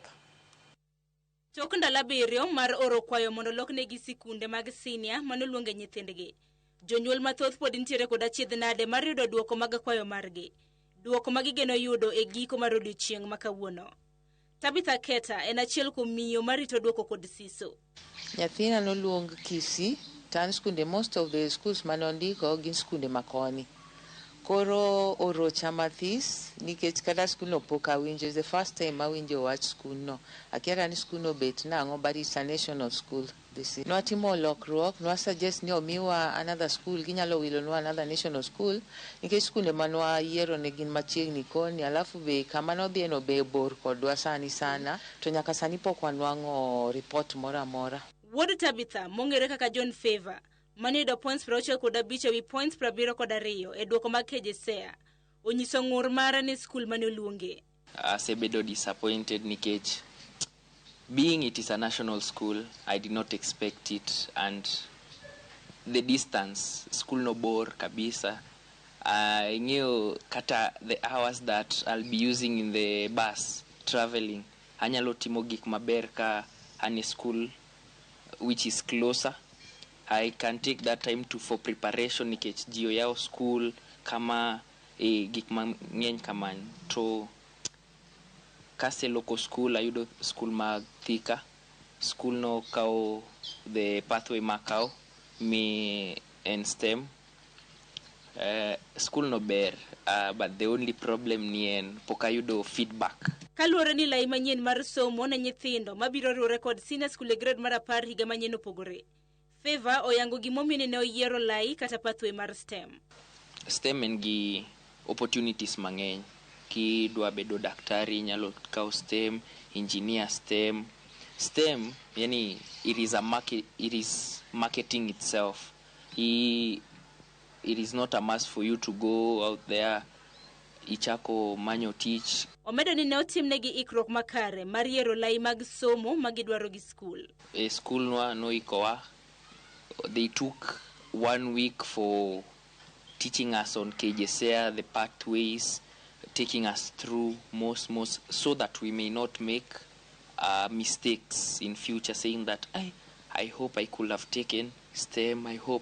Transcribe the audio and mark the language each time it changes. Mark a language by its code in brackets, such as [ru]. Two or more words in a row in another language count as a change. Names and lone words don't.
[luo] Tok ndalo abiriyo mar oro kwayo mondo loknegi sikunde mag senior manoluonge nyithindgi. Jonyuol mathoth pod nitiere kod achiedh nade mar yudo duoko mag kwayo margi. Duoko magigeno yudo e giko mar odiochieng' ma kawuono. Tabitha Keta en achiel kuom miyo marito duoko kod siso. Nyathina noluong Kisi, tan skunde, [en] most of the schools [luo] manondiko gin skunde makoni. Koro orocha mathis nikech kata skul no pok awinjo. [en] The first time [luo] awinjo wach skul no. Akiera ni skul no bet nang'o, [en] but it's a national school. [luo] Nwatimo lokruok, nwa suggest ni omiwa [en] another school, [luo] ginyalo wilo nwa [en] another national school, [luo] nikech skunde manwa yiero ne gin machiegni koni, alafu be kama nodhi no be bor kodwa sani sana, to nyaka sani pok wanwang'o report mora mora. Wuod Tabitha, mong'ere kaka John Favor, manido points 65 ewi points 72 e duoko mag KJSEA, onyiso ng'ur mare ni skul mane oluonge. Asebedo disappointed nikech [en] being it is a national school, I did not expect it, and the distance, [luo] school no bor kabisa. [en] I knew kata the hours that I'll be using in the bus traveling. [luo] Anyalo timo gik maber ka ane [en] school which is closer. I can take that time for preparation [luo] nikech jio yao school kama gik mang'eny kaman. To kase [en] local school, [luo] ayudo school mag Thika. School no kao [en] the pathway [luo] makao me and STEM. School no ber, [en] but the only problem [luo] ni en pok ayudo feedback. Kaluwore ni lai manyien mar somo ne nyithindo mabiro riwore kod senior school e grade mar 10 higa manyien opogore. Favor oyango gimomiyo ne oyiero lai kata pathway mar STEM. STEM en gi opportunities mang'eny. Ki dwa bedo daktari nyalo kao STEM, engineer STEM. [en] STEM, yani it is marketing itself. It is not a must for you to go out there [luo] ichako manyo tich. Omedo ni ne otimnegi ikruok makare mar yiero lai mag somo magidwaro gi school. School no ikowa. [en] They took 1 week for teaching us on KJSEA, the pathways, taking us through most so that we may not make mistakes in future, saying that I hope I could have taken STEM, I hope.